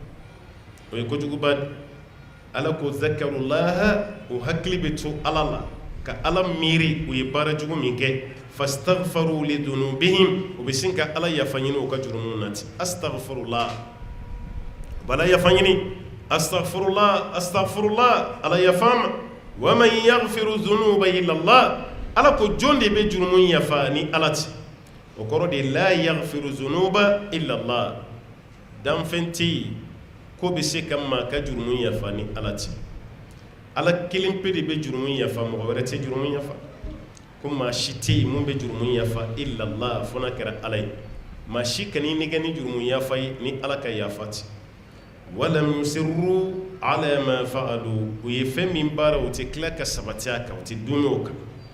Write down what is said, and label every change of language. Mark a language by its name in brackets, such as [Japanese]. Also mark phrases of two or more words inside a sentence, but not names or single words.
[Bambara] o ye kojuguba de Ala ko zakarulaha o hakili bɛ to Ala la ka Ala miiri u ye baara jugu min kɛ [Arabic] فاستغفروا لذنوبهم [Bambara] u bɛ sin ka Ala yafa ɲini u ka jurumu na ten astaghfirullah bala yafa ɲini astaghfirullah Ala yafa ma [Arabic] ومن يغفر الذنوب إلا الله [Bambara] Ala ko jɔn de bɛ jurumu yafa ni Ala tɛ o kɔrɔ de la [Arabic] يغفر الذنوب إلا الله [Bambara] danfɛn tɛ yen ko bɛ se ka maa ka jurumu yafa ni Ala tɛ Ala kelen pe de bɛ jurumu yafa mɔgɔ wɛrɛ tɛ jurumu yafa ko maa si tɛ yen mun bɛ jurumu yafa [Arabic] إلا الله [Bambara] fo n'a kɛra Ala ye maa si kan'i nɛgɛ ni jurumu yafa ye ni Ala ka yafa tɛ [Arabic] ولم يصروا على ما فعلوا [Bambara] u ye fɛn min baara u tɛ tila ka sabati a kan u tɛ dun o kan